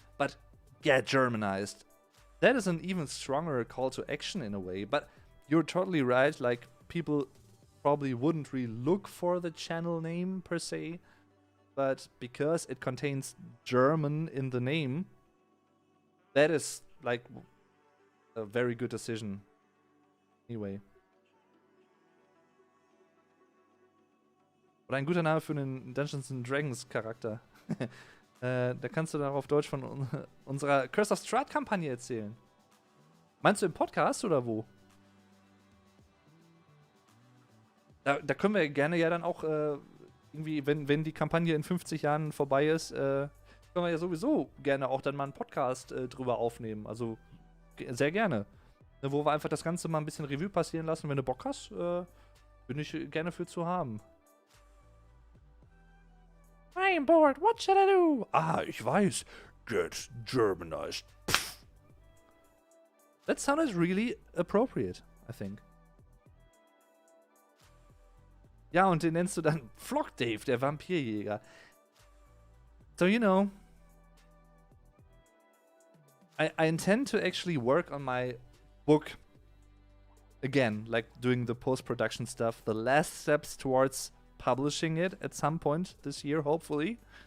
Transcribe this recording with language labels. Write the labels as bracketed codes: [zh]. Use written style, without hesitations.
[en] But get Germanized. That is an even stronger call to action in a way, but you're totally right, like, people probably wouldn't really look for the channel name per se, but because it contains German in the name, that is, like, a very good decision. Anyway. [de] Oder ein guter Name für einen Dungeons and Dragons Charakter. Da kannst du dann auch auf Deutsch von unserer Curse of Strahd Kampagne erzählen. Meinst du im Podcast oder wo? Da können wir gerne ja dann auch irgendwie, wenn die Kampagne in 50 Jahren vorbei ist, können wir ja sowieso gerne auch dann mal einen Podcast drüber aufnehmen. Also sehr gerne. Wo wir einfach das Ganze mal ein bisschen Revue passieren lassen. Wenn du Bock hast, bin ich gerne für zu haben. [en] I'm bored, what should I do? [de] Ah, ich weiß. [en] Get Germanized. Pff. That sounded really appropriate, I think. [de] Ja, und den nennst du dann Flock Dave, der Vampirjäger. [en] So, you know, I intend to actually work on my book again, like doing the post-production stuff, the last steps towards publishing it at some point this year, hopefully.